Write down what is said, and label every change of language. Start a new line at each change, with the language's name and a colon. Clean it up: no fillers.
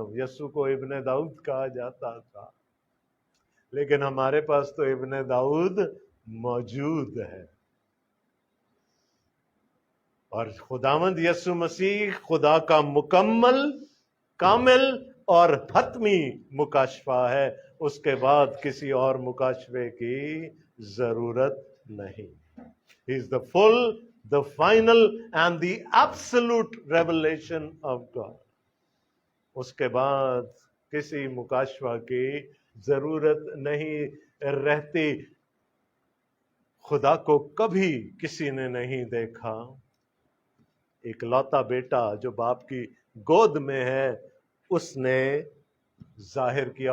Urdu: یسوع کو ابن داؤد کہا جاتا تھا، لیکن ہمارے پاس تو ابن داؤد موجود ہے. اور خداوند یسوع مسیح خدا کا مکمل، کامل اور حتمی مکاشفہ ہے. اس کے بعد کسی اور مکاشفے کی ضرورت نہیں.
English: He is the full, the final and the absolute revelation of God.
Urdu: اس کے بعد کسی مکاشفہ کی ضرورت نہیں رہتی. خدا کو کبھی کسی نے نہیں دیکھا. ایک لوتا بیٹا جو باپ کی گود میں ہے اس نے ظاہر کیا.